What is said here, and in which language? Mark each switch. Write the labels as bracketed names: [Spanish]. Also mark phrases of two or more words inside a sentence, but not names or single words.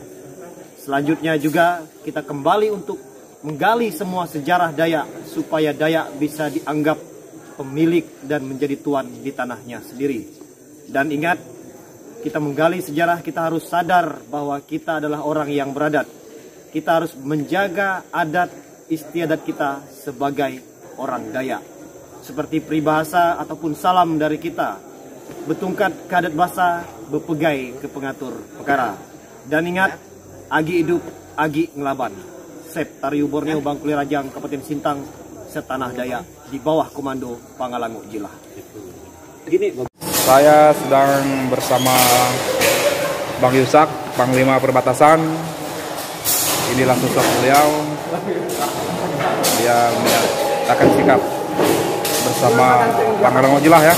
[Indonesian] Selanjutnya juga kita kembali untuk menggali semua sejarah Dayak supaya Dayak bisa dianggap pemilik dan menjadi tuan di tanahnya sendiri. Dan ingat, kita menggali sejarah, kita harus sadar bahwa kita adalah orang yang beradat. Kita harus menjaga adat istiadat kita sebagai orang Dayak. Seperti peribahasa ataupun salam dari kita, [Iban] betungkat ke adat bahasa, berpegai ke pengatur perkara. [Indonesian] Dan ingat, [Iban] agi hidup, agi ngelaban. [Indonesian] Sep Tariu Borneo Bangkuli Rajang, Kabupaten Sintang, setanah Dayak, di bawah komando Pangalangu Jilah. Saya sedang bersama Bang Yusak, Panglima Perbatasan. Inilah sosok beliau. Dia menyatakan sikap bersama Pangalangu Jilah ya.